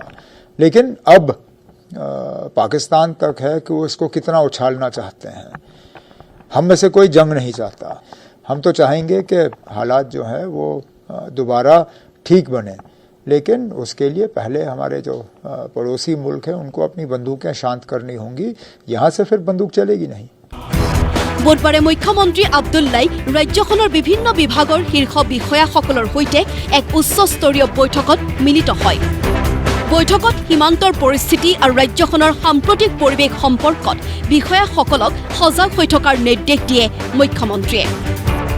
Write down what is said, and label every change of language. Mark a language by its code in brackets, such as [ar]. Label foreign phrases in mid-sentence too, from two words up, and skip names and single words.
[hi] लेकिन अब पाकिस्तान तक है कि वो इसको कितना उछालना चाहते हैं। हम में से कोई जंग नहीं चाहता। हम तो चाहेंगे कि हालात जो है वो दोबारा ठीक बने, लेकिन उसके लिए पहले हमारे जो पड़ोसी मुल्क हैं उनको अपनी बंदूकें शांत करनी होंगी। यहाँ से फिर बंदूक चलेगी नहीं। [as] বুধবাৰে মুখ্যমন্ত্ৰী আব্দুল্লাই ৰাজ্যখনৰ বিভিন্ন বিভাগৰ শীৰ্ষ বিষয়াসকলৰ সৈতে এক উচ্চস্তৰীয় বৈঠকত মিলিত হয়। বৈঠকত সীমান্তৰ পৰিস্থিতি আৰু ৰাজ্যখনৰ সাম্প্ৰতিক পৰিৱেশ সম্পৰ্কত বিষয়াসকলক সজাগ হৈ থকাৰ নিৰ্দেশ দিয়ে মুখ্যমন্ত্ৰীয়ে।